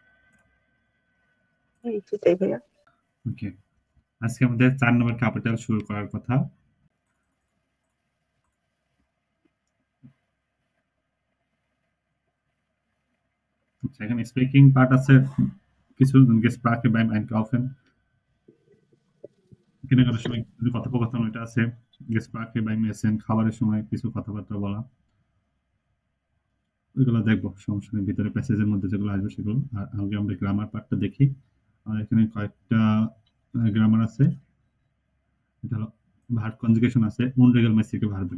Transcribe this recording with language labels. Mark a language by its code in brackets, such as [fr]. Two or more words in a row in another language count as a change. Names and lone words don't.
[bn] সেটাই ভাইয়া। ওকে। আজকে আমাদের ৪ নম্বর ক্যাপিটাল শুরু করার কথা। আচ্ছা, এখানে [en] speaking part [bn] আছে কিছু [de] gesproche beim Einkaufen। [bn] কেনাকাটার সময় কিছু কথোপকথন ওইটা আছে। [de] gesproche beim Essen [bn] খাবারের সময় কিছু কথাবার্তা বলা। ওইগুলো দেখবো, সমস্যা নেই। ভিতরে প্যাসেজের মধ্যে যেগুলো আসবে সেগুলো। আর আগে আমরা [en] grammar partটা [bn] দেখি। আর এখানে কয়েকটা গ্রামার আছে। এটা হলো [en] verb conjugation [bn] আছে, [de] unregelmäßige Verben।